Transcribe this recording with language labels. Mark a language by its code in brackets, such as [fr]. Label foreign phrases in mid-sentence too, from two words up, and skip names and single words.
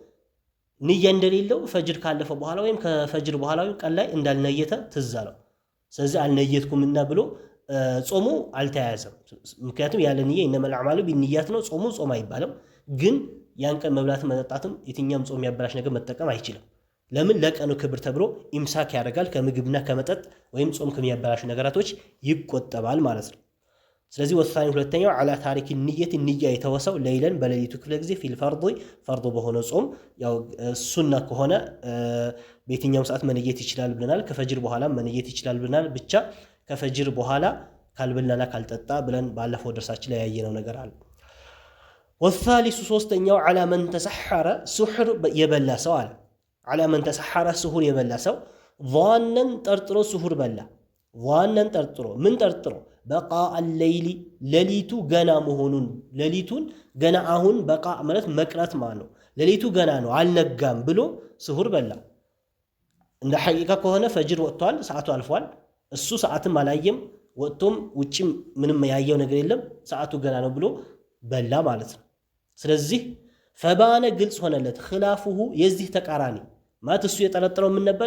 [am] ንያ እንደሌለው ፈጅር ካለፈ በኋላ ወይም ከፈጅር በኋላ ቀን ላይ እንዳልነየተ ትዝ አለው። ስለዚህ አልነየትኩምና ብሎ ጾሙ አልተያያዘም። ምክንያቱም ያለ ንያ [ar] إنما الأعمال بالنيات [am] ነው። ጾሙ ጾም አይባልም። ግን ያን ቀን መብላትም መጠጣትም የትኛውም ጾም ያበላሽ ነገር መጠቀም አይችልም። ለምን? ለቀኑ ክብር ተብሎ ኢምሳክ ያደርጋል። ከምግብና ከመጠጥ ወይም ጾም ከሚያበላሹ ነገራቶች ይቆጠባል ማለት ነው። ስለዚህ ወሳኝ ሁለተኛው [ar] على تارك النية [am] ንያ የተወሰው ለይለን በሌሊቱ ክፍለ ጊዜ [ar] في الفرض [am] በሆነ ጾም ያው ሱና ከሆነ በየትኛውም ሰዓት መነየት ይችላል ብለናል። ከፈጅር በኋላ መነየት ይችላል ብለናል። ብቻ ከፈጅር በኋላ ካልበላና ካልጠጣ ብለን ባለፈው ደርሳችን ላይ ያየነው ነገር አለ። والثالث ሶስተኛው [ar] على من تسحر سحر [am] የበላ ሰው አለ። [ar] على من تسحر سحر [am] የበላ ሰው ظانا ጠርጥሮ سحر በላ። ظانا ጠርጥሮ ምን ጠርጥሮ? [ar] بقاء الليل [am] ሌሊቱ ገና መሆኑን ሌሊቱን ገና አሁን በቃ ማለት መቅረት ማለት ነው። ሌሊቱ ገና ነው አልነጋም ብሎ سحر በላ። እንደ ሐቂቃ ከሆነ ፈጅር ወጥቷል፣ ሰዓቱ አልፏል። እሱ ሰዓትም አላየም፣ ወጥቶም ውጭም ምንም ያየው ነገር የለም፣ ሰዓቱ ገና ነው ብሎ በላ ማለት ነው። ስለዚህ ፈባነ ግልጽ ሆነለት ኺላፉሁ የዚህ ተቃራኒ ማለት እሱ የጠረጠረው ምን ነበር?